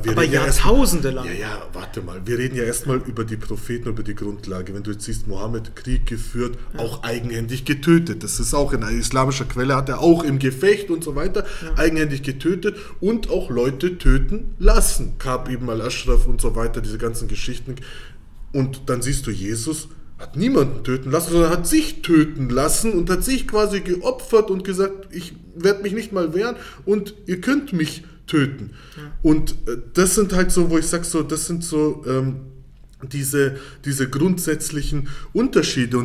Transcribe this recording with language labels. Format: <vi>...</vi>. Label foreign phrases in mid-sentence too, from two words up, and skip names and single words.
<de>Jahrtausende lang. Ja, warte mal. Wir reden ja erstmal über die Propheten, über die Grundlage. Wenn du jetzt siehst, Mohammed Krieg geführt, auch eigenhändig getötet. Das ist auch in einer islamischen Quelle, hat er auch im Gefecht und so weiter eigenhändig getötet und auch Leute töten lassen. Ka'b ibn al-Ashraf und so weiter, diese ganzen Geschichten. Und dann siehst du, Jesus hat niemanden töten lassen, sondern hat sich töten lassen und hat sich quasi geopfert und gesagt, ich werde mich nicht mal wehren und ihr könnt mich töten. Ja. Und das sind halt so, wo ich sage, so, das sind so diese grundsätzlichen Unterschiede.</de>